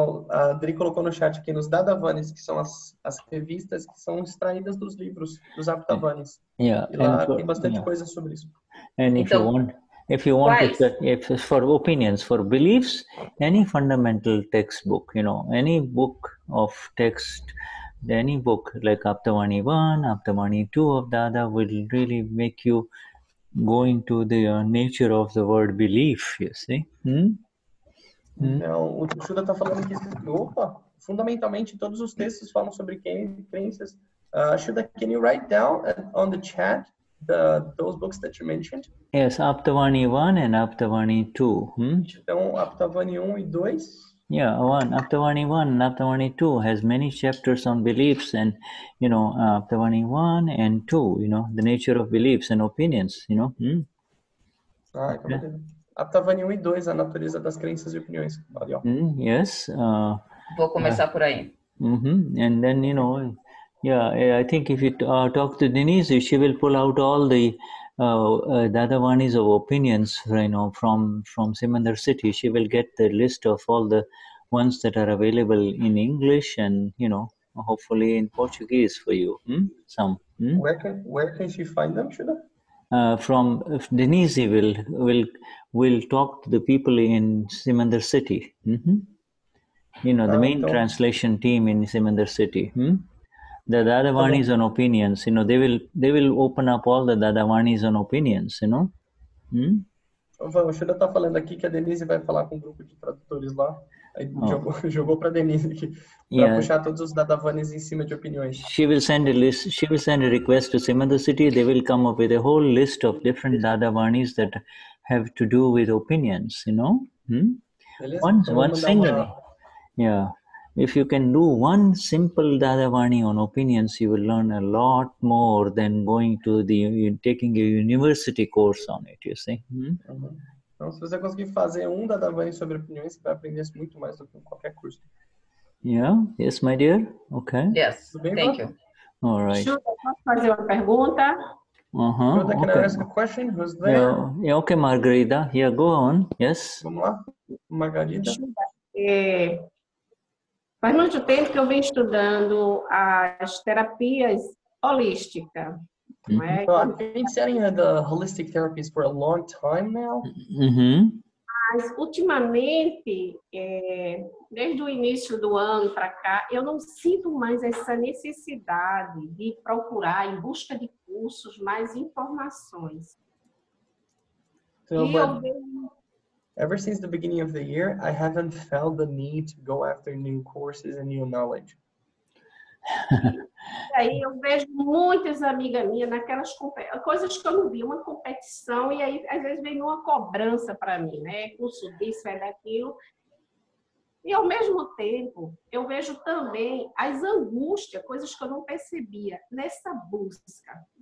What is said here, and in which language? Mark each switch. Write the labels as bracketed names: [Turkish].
[Portuguese] A Adri colocou no chat aqui, nos Dadavanis, que são as revistas que são extraídas dos livros dos Aptavanis. [English] Yeah, [Portuguese] e lá tem bastante coisa sobre isso. [English] And if you want to study, if for opinions, for beliefs, any fundamental textbook, you know, any book of text, any book like Aptavani 1, Aptavani 2 of Dada will really make you go into the nature of the word belief, you see. [Portuguese] Então, o Shuddha está falando aqui, fundamentalmente todos os textos falam sobre crenças. [English] Shuddha, can you write down on the chat those books that you mentioned? Yes, Aptavani 1 and Aptavani 2. [Portuguese] Então, Aptavani 1 e 2. [English] Yeah, Aptavani 1 and Aptavani 2 has many chapters on beliefs and, you know, Aptavani 1 and 2, you know, the nature of beliefs and opinions, you know. [Portuguese] Aptavani 1 e 2, a natureza das crenças e opiniões. [English] Yes. [Portuguese] Vou começar por aí. [English] And then, you know, yeah, I think if you talk to Denise, she will pull out all the Dadavanis of opinions, you know, from Simandar City. She will get the list of all the ones that are available in English and, you know, hopefully in Portuguese for you. Some. Where can she find them, Shuddha? From Denise will talk to the people in Simandar City. You know, the main translation team in Simandar City. The Dadavanis on opinions, you know, they will open up all the Dadavanis on opinions, you know. [Portuguese] O Shuddha está falando aqui que a Denise vai falar com um grupo de tradutores lá. Aí jogou para a Denise aqui para puxar todos os Dadavanis em cima de opiniões. [English] She will send a list. She will send a request to Simandar City. They will come up with a whole list of different Dadavanis that have to do with opinions, you know. One single. Yeah. If you can do one simple Dadavani on opinions, you will learn a lot more than taking a university course on it, you see. [Portuguese] Então, se você conseguir fazer um Dadavani sobre opiniões, você vai aprender muito mais do que qualquer curso. [English] Yeah. Yes, my dear. Okay. Yes. Thank you. All right. [Portuguese] Shuddha, posso fazer uma pergunta? [English] Shuddha, can I ask a question? Who's there? Yeah, okay, Margarida. Yeah, go on. Yes. [Portuguese] Vamos lá, Margarida. Faz muito tempo que eu venho estudando as terapias holísticas. [English] I've been studying the holistic therapies for a long time now. [Portuguese] Mas, ultimamente, desde o início do ano para cá, eu não sinto mais essa necessidade de procurar, em busca de cursos, mais informações. [English] Ever since the beginning of the year, I haven't felt the need to go after new courses and new knowledge. [Portuguese] Aí eu vejo muitas amigas minhas naquelas coisas que eu não vi, uma competição, e aí às vezes vem uma cobrança para mim, né? Curso disso, daquilo. E ao mesmo tempo, eu vejo também as angústias, coisas que eu não percebia nessa busca.